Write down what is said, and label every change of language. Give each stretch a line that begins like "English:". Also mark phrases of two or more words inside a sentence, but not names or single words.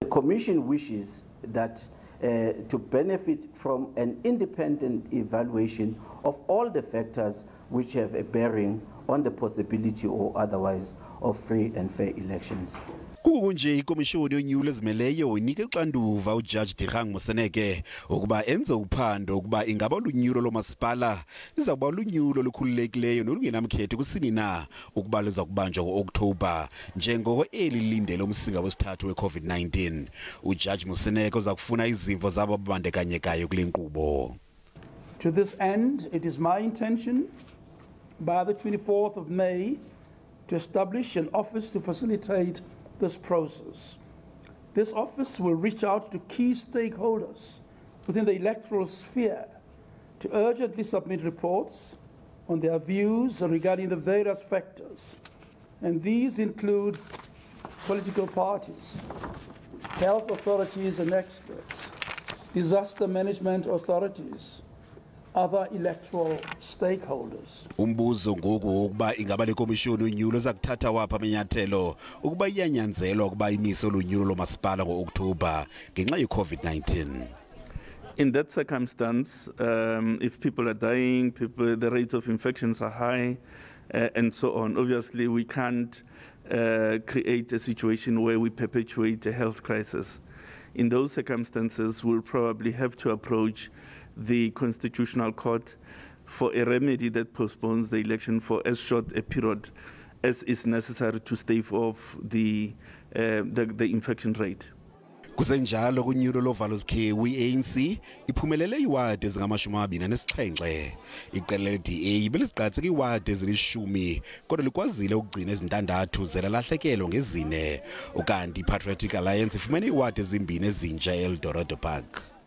English: Commission wishes that to benefit from an independent evaluation of all the factors which have a bearing on the possibility or otherwise of free and fair elections.
Xhosa: Kunje Ikomishoni yonyulo ezimeleyo inike uxanduva ujaji Dikgang Moseneke ukuba enze uphando ukuba ingaba unyulo loomasipala lizakuba unyulo olukhululekileyo nolungenamkhethe kusinina ukuba luzakubanjwa ngo-Oktoba njengoko eli lindele umsinga wesithathu we-COVID-19. Ujaji Moseneke uzakufuna izimvo zabo ababandekanyekayo kule nkqubo.
English: To this end, it is my intention by the 24th of May to establish an office to facilitate this process. This office will reach out to key stakeholders within the electoral sphere to urgently submit reports on their views regarding the various factors. And these include political parties, health authorities and experts, disaster management authorities, other electoral stakeholders.
Xhosa: Umbuzo ngoku ukuba ingaba le komishoni yonyulo zakuthatha wapha amanyathelo ukuba iyanyanzelwa ukuba imise olunyulo lomasipala ngo-Oktoba ngenxa ye-COVID-19.
English: In that circumstance, if people are dying, the rates of infections are high, and so on, obviously we can't create a situation where we perpetuate a health crisis. In those circumstances, we'll probably have to approach the Constitutional Court for a remedy that postpones the election for as short a period as is necessary to stave off the infection rate.
Xhosa: Kusenjalo kunyulo lovalo zikhewu i-ANC iphumelele iwadi ezingama-27. Iqela le-DA belisiqatseka iwadi ezili-10 kodwa likwazile ukugcina ezintandathu zelalahlekelwa ngezine, ukanti i-Patriotic Alliance ifumene iwadi ezimbini ezintsha e-Eldorado Park.